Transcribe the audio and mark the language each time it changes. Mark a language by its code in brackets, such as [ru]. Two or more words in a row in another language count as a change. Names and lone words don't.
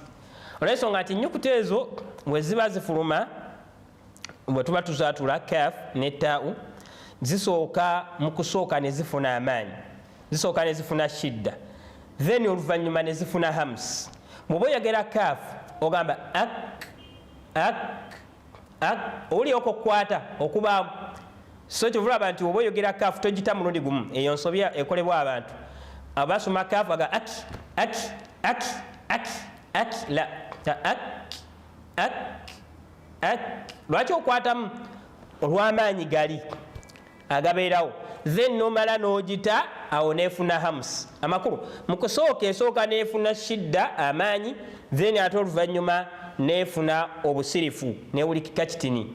[lg] olw'ensonga nti ennyukuta ezo bwe ziba zifuluma, bwe tuba tuzaatula kaf ne taa'u, zisooka mu kusooka ne zifuna amaanyi, zisooka ne zifuna shidda, then oluvannyuma ne zifuna hamsi. bw'oba oyogera kaf ogamba ak ak ak, oli okukwata okubaamu. so kyovulaba nti oba oyogera kaf togita mulundi gumu, eyo nsobya ekolebwa abantu abasoma kaf aga ak ak ak ak ak, la ak ak ak. lwaki okwatamu? olw'amaanyi gali agabeerawo, then nomala n'ogita awo neefuna hamsi. amakulu mu kusooka esooka neefuna shidda amaanyi, then ate oluvannyuma neefuna obusirifu newulikika kitini.